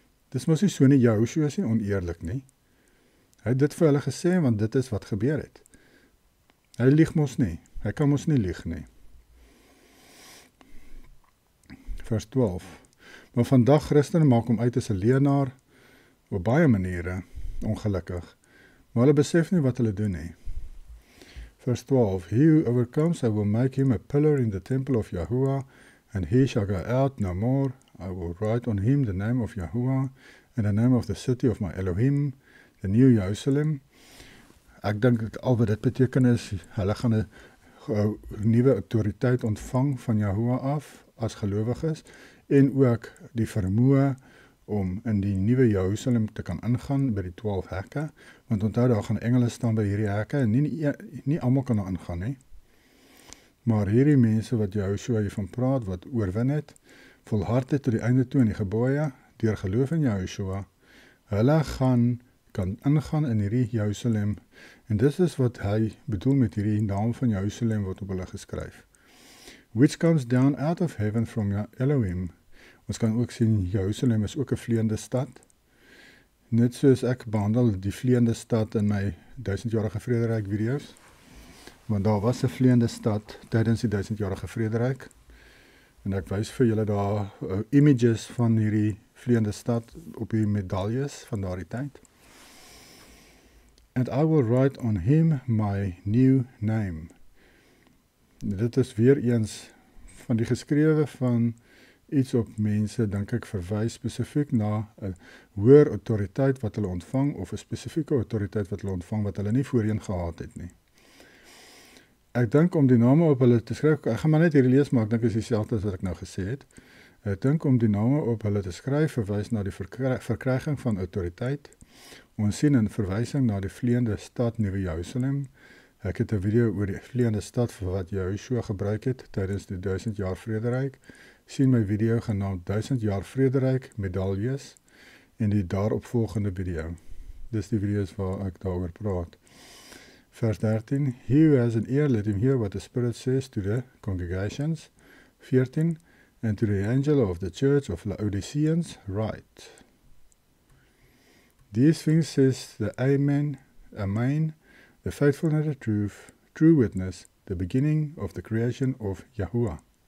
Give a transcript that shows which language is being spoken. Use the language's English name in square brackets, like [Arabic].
[Afrikaans] Dis mos nie so nie, Jehoshua is nie oneerlik nie. Hy het dit vir hulle gesê want dit is wat gebeur het. Hy lieg mos nie. Hy kan mos nie lieg nie. Vers 12. Maar vandag Christene maak hom uit as 'n leenaar op baie maniere ongelukkig. Maar hulle besef nie wat hulle doen nie. [English] Verse 12. He who overcomes, I will make him a pillar in the temple of Yahuwah, and he shall go out no more. I will write on him the name of Yahuwah, and the name of the city of my Elohim, the new Jerusalem. [Afrikaans] Ek dink al wat dit beteken is, hulle gaan 'n nuwe autoriteit ontvang van Yahuwah af, as gelowiges, en ook die vermoë om in die nuwe Jerusalem te kan ingaan by die 12 hekke, want onthou daar gaan engele staan by hierdie hekke, en nie almal kan daar ingaan nie, maar hierdie mense wat Jehoshua hiervan praat, wat oorwin het, volhard het tot die einde toe in die gebooie, deur geloof in Jehoshua, hulle kan ingaan in hierdie Jerusalem, en dit is wat hy bedoel met hierdie naam van Jerusalem wat op hulle geskryf. [English] Which comes down out of heaven from Elohim. [Afrikaans] Ons kan ook sien, Jerusalem is ook 'n vleiende stad. Net soos ek behandel die vleiende stad in my 1000-jarige vrederyk video's. want daar was 'n vleiende stad tydens die 1000-jarige vrederyk. En ek wys vir julle daar images van hierdie vleiende stad op die medaljes van daardie tyd. [English] And I will write on him my new name. [Afrikaans] Dit is weer eens van die geskrewe van iets op mense, dink ek, verwys spesifiek na 'n hoër autoriteit wat hulle ontvang, of 'n spesifieke autoriteit wat hulle ontvang wat hulle nie voorheen gehad het nie. Ek dink om die name op hulle te skryf, ek gaan maar net hierdie lees, maar ek dink is dieselfde as wat ek nou gesê het. Ek dink om die name op hulle te skryf verwys na die verkryging van autoriteit. Ons sien 'n verwysing na die vleiende stad Nuwe Jerusalem. Ek het 'n video oor die vleiende stad vir wat Joshua gebruik het tydens die 1000 jaar vrederyk. Sien my video genaamd 1000 jaar vrederyk medaljes en die daaropvolgende video. Dis die video's waar ek daaroor praat. [English] Vers 13, he who has an ear, let him hear what the Spirit says to the congregations. 14, and to the angel of the church of Laodiceans, write. These things says the Amen, the faithful and the true witness, the beginning of the creation of Yahuwah.